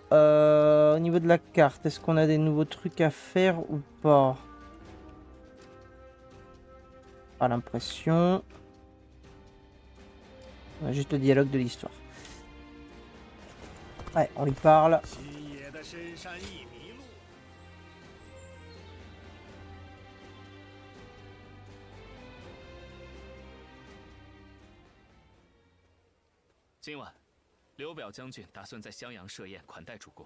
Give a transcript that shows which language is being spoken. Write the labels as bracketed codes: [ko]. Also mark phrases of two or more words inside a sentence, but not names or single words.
[fr] Au niveau de la carte, est-ce qu'on a des nouveaux trucs à faire ou pas? Pas l'impression. On a juste le dialogue de l'histoire. Ouais, on lui parle. [zh] 今晚，刘表将军打算在襄阳设宴款待主公。